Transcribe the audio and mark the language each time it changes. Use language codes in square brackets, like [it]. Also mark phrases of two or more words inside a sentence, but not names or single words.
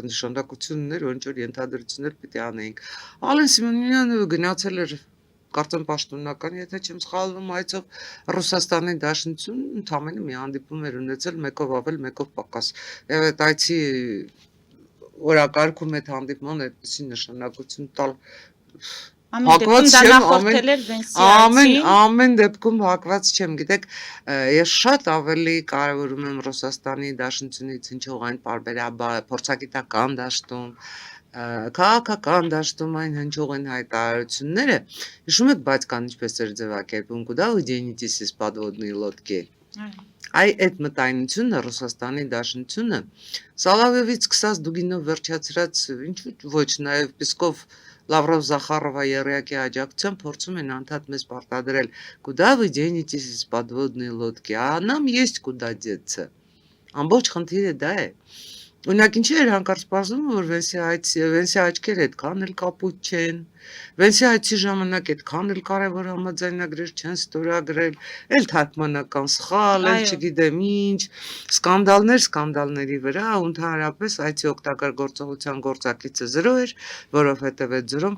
[hy] նշանակություն ուներ, որ ինչ-որ ենթադրություններ պիտի անեինք։ Ալեն Սիմոնյանը գնացել էր կարծեմ պաշտոնական, եթե չեմ սխալվում, այցով Ռուսաստանի Դաշնություն ընդամենը մի հանդիպում էր ունեցել, մեկով ավել, մեկով պակաս։ Եվ այդ այցի օրակարգում այդ հանդիպման այդպիսի նշանակություն տալ ամեն դեպքում հակված չեմ, գիտեք, ես շատ ավելի կարևորում եմ Ռուսաստանի Դաշնությունից հնչող այն պարբերաբար փորձագիտական դաշտում, քաղաքական դաշտում այն հնչող են հայտարարությունները, հիշում եք, բայց կան ինչպես էր ձևակերպում, [ru] куда вы денетесь подводные лодки։ [hy] Այ այդ մտայնությունը Ռուսաստանի Դաշնությունը Սալավևից սկսած Դուգինով վերջացրած ինչու ոչ նաև Պիսկով Լավրով Զախարովա Երեակի աջակցությամբ փորձում են անդադ մեզ պարտադրել [ru] куда вы денетесь из подводной лодки, а нам есть куда деться։ [hy] Ամբողջ խնդիրը դա է։ Օրինակ ինչի էր հանկարծ պարզվում, որ Վենսի աչքերը այդքան էլ կապույտ չեն, Վենսի այցի ժամանակ այդքան էլ կարևոր համաձայնագրեր չեն ստորագրել, էլ թարգմանական սխալ, էլ չգիտեմ ինչ, սկանդալների վրա, ու ընդհանրապես այցի օգտակար գործողության գործակիցը 0 էր, որովհետև այդ 0-ն